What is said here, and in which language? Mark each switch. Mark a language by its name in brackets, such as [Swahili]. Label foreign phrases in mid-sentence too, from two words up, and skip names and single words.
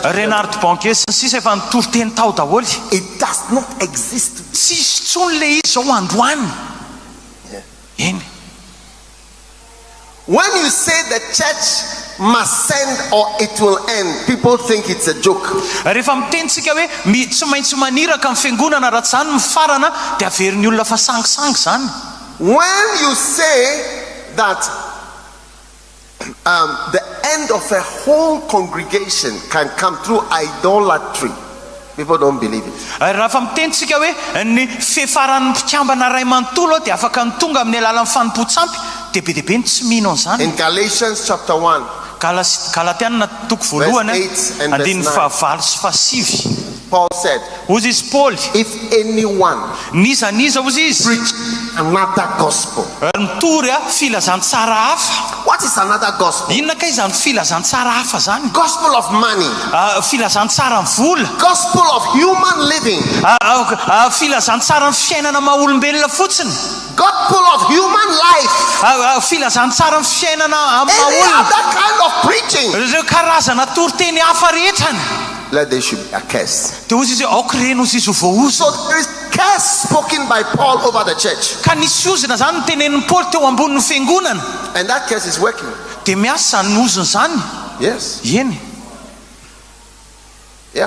[Malagasy] Reinhard Bonnke sy sisa efa nitoriteny tao daholo. [English] It does not exist. [Malagasy] Tsisy tsony le izy zao androany. [English] When you say the church must send or it will end, people think it's a joke. [Malagasy] Rehefa mitentsika hoe tsy maintsy maniraka amin'ny fiangonana raha zany mifarana dia averin'ny olona fa sangisangy zany. [English] When you say that the end of a whole congregation can come through idolatry, people don't believe it. [Malagasy] Raha fa mitentsika hoe ny fifaran'ny mpikambana ray manontolo dia afaka ny tonga amin'ny alalan'ny fanompo-tsampy dia be dia be ny tsy mino an'izany. [English] In Galatians chapter 1, [Malagasy] Galatiana toko voalohany andiny fahavalo sy fahasivy. [English] Paul said, [Malagasy] ozy izy Paul, [English] if anyone [Malagasy] niza ozy izy [English] preach another gospel. [Malagasy] Mitory filazantsara hafa. [English] What is another gospel? [Malagasy] Inona kay izany filazantsara hafa zany? [English] Gospel of money. [Malagasy] Filazantsara ny vola. [English] Gospel of human living. [Malagasy] Filazantsara ny fiainana maha-olombelona fotsiny. [English] Gospel of human life. [Malagasy] Filazantsara ny fiainana [English] any other kind of preaching. [Malagasy] Ireo karazana toriteny hafa rehetrany. [English] Let there should be a curse. So there is curse spoken by Paul over the church. And that curse is working. Yes. Yeah.